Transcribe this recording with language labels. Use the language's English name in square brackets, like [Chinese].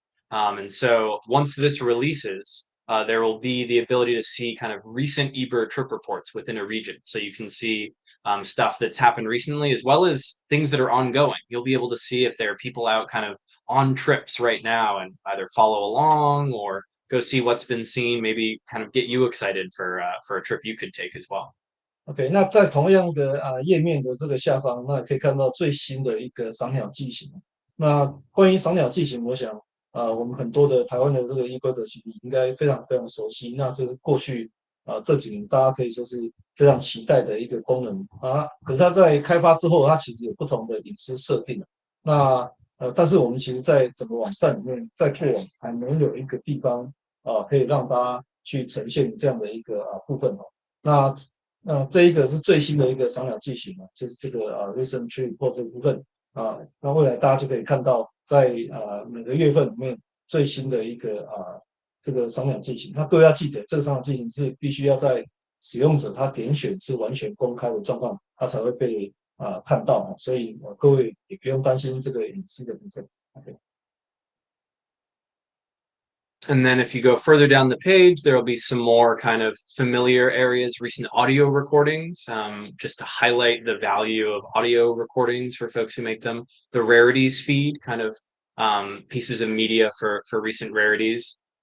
[English] And so once this releases, there will be the ability to see kind of recent eBird trip reports within a region. So you can see stuff that's happened recently, as well as things that are ongoing. You'll be able to see if there are people out kind of on trips right now and either follow along or go see what's been seen, maybe kind of get you excited for a trip you could take as well. [Chinese] OK， 那在同样的页面的这个下方，那可以看到最新的一个赏鸟记型。那关于赏鸟记型，我想我们很多的台湾的这个eBird的应该非常非常熟悉。那这是过去这几年大家可以说是非常期待的一个功能可是它在开发之后，它其实有不同的隐私设定。那但是我们其实在整个网站里面，在过往还没有一个地方可以让大家去呈现这样的一个部分那这一个是最新的一个赏鸟记型就是这个recent trip report 这部分那未来大家就可以看到在每个月份里面最新的一个这个赏鸟记型。那各位要记得，这个赏鸟记型是必须要在使用者他点选是完全公开的状况，它才会被看到所以各位也不用担心这个隐私的部分。 [English] Okay. And then if you go further down the page, there will be some more kind of familiar areas, recent audio recordings, just to highlight the value of audio recordings for folks who make them. The rarities feed, kind of pieces of media for recent rarities.